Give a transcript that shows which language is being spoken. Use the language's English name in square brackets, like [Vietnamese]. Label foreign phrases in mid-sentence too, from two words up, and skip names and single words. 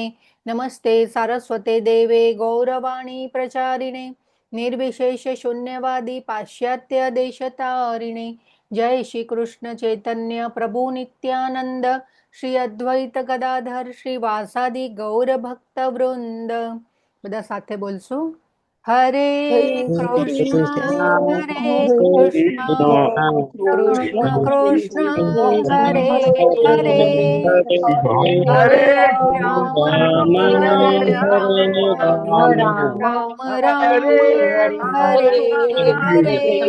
[Sanskrit] नमस्ते सारस्वते देवे गौरवाणी प्रचारिणे निर्विशेष शून्यवादी पाश्चात्य देशतारिणे. जय श्री कृष्ण चैतन्य प्रभु नित्यानंद श्री अद्वैत गदाधर श्रीवासादि गौर भक्त वृंद. [Gujarati] બધા સાથે બોલશું, [Sanskrit] હરે કૃષ્ણ હરે કૃષ્ણ કૃષ્ણ કૃષ્ણ હરે હરે હરે રામ હરે રામ રામ હરે હરે.